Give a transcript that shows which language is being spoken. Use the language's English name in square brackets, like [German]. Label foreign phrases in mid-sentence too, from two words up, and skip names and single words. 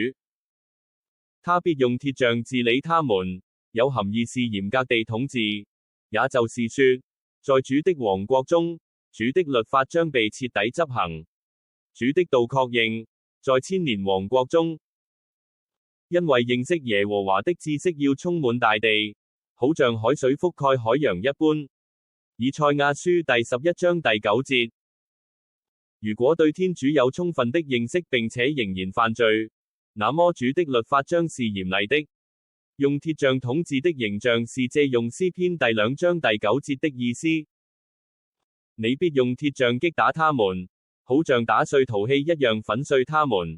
[Chinese] 他必用鐵杖治理他們，有含義是嚴格地統治，也就是說，在主的王國中，主的律法將被徹底執行，主的道確認，在千年王國中，因為認識耶和華的知識要充滿大地，好像海水覆蓋海洋一般。以賽亞書第11章第9節。如果對天主有充分的認識並且仍然犯罪，那麼主的律法將是嚴厲的。用鐵杖統治的形象是借用詩篇第2章第9節的意思。你必用鐵杖擊打他們，好像打碎陶器一樣粉碎他們。